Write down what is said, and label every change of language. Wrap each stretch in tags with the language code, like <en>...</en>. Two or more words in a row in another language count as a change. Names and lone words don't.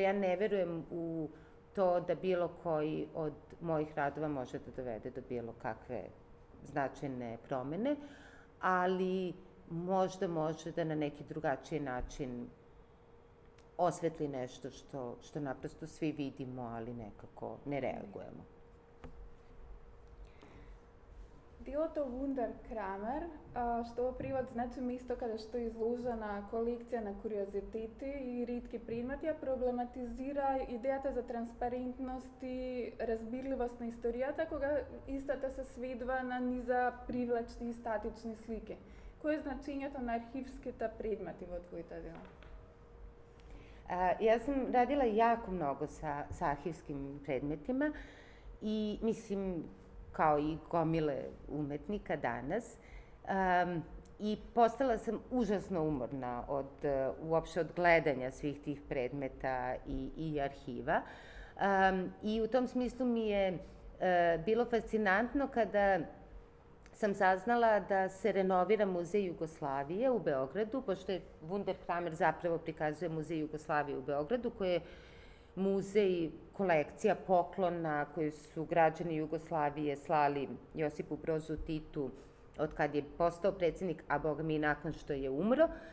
<sr>Ja ne verujem u to da bilo koji od mojih radova može da dovede do bilo kakve značajne promene, ali možda može da na neki drugačiji način osvetli nešto što naprosto svi vidimo, ali nekako ne reagujemo.</sr> <mk>Делото Wunderkramer, што во превод значи место каде што е изложена колекција на куриозитети и ретки предмети, проблематизира идејата за транспарентност и разбирливост на историјата, кога истата се сведува на низа привлечни и статични слики. Кој е значењето на архивските предмети во твоите дела?</mk> <sr>Ja sam radila jako mnogo sa arhivskim predmetima i mislim kao i gomile umetnika danas i postala sam užasno umorna uopšte od gledanja svih tih predmeta i arhiva i u tom smislu mi je bilo fascinantno kada sam saznala da se renovira Muzej Jugoslavije u Beogradu, pošto je Wunderkramer zapravo prikazuje Muzej Jugoslavije u Beogradu, koji je muzej, kolekcija poklona koje su građani Jugoslavije slali Josipu Brozu Titu od kad je postao predsjednik, a boga mi nakon što je umro.</sr>